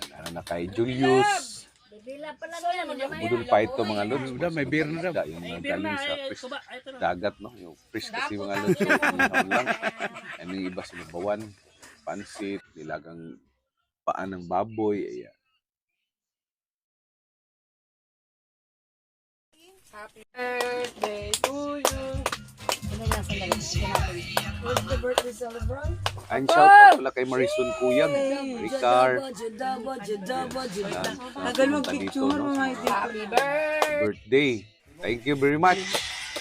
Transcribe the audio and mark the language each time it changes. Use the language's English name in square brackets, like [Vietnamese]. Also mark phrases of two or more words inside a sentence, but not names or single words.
[Filipino] Ano na kay Julius. Budol pa ito mga lods. May beer na daw. Yung galing sa fish dagat, no? Yung fish kasi mga lods. So, inihaw lang. Ano yung iba sinubawan. Pansit, nilagang paan ng baboy. Ayan. [English] Happy birthday to you! What's the birthday celebrant? And shout out [Filipino] pala kay [English] Marison Kuyag, Ricard. [Filipino] Tagal mag-picture mga [English] Happy birthday. Thank you very much.